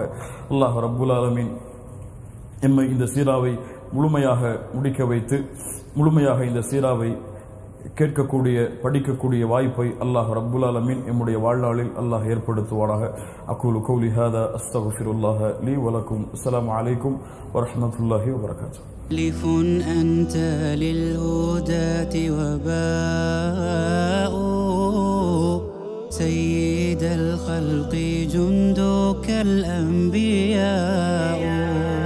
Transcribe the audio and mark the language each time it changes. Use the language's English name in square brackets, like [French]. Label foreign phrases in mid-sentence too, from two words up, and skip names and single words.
[Arabic] الله رب العالمين [Tamil] எம்மை இந்த சீராவை முழுமையாக முடிக்க வைத்து, முழுமையாக இந்த சீராவை கேட்கக்கூடிய படிக்கக்கூடிய வாய்ப்பை [Arabic] الله رب العالمين [Tamil] நம்முடைய வாழ்நாளில் அல்லாஹ் ஏற்படுத்துவானாக. [Arabic] أقول قولي هذا أستغفر الله لي ولكم. السلام عليكم ورحمة الله وبركاته. ألف أنت للهداة وباء سيد الخلق جندك الأنبياء.